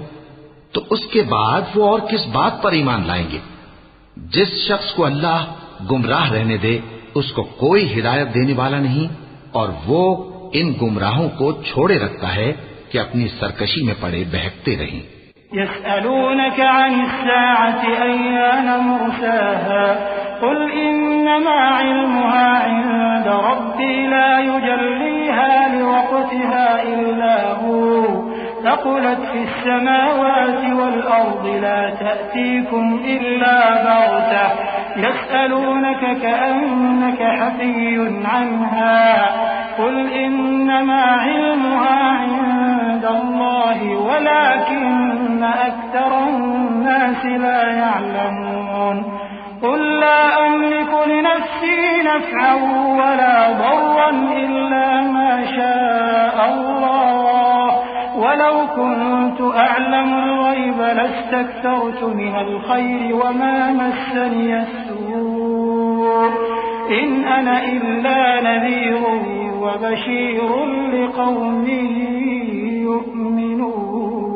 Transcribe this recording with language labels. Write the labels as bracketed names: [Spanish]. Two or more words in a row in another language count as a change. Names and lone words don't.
[Urdu] تو اس کے بعد وہ اور کس بات پر ایمان لائیں گے? جس شخص کو اللہ گمراہ رہنے دے اس کو کوئی ہدایت دینے والا نہیں اور وہ ان گمراہوں کو چھوڑے رکھتا ہے کہ اپنی سرکشی میں پڑے بہکتے رہیں. [Arabic] يسألونك عن الساعة أيان مرساها قل إنما علمها عند ربي لا يجليها لوقتها إلا هو ثقلت في السماوات والأرض لا تأتيكم إلا بغتة يسألونك كأنك حفي عنها قل إنما علمها عند الله ولكن أكثر الناس لا يعلمون قل لا أملك لنفسي نفعا ولا ضرا إلا ما شاء الله ولو كنت أعلم الغيب لاستكثرت من الخير وما مسني السوء إن أنا إلا نذير وبشير لقوم يؤمنون.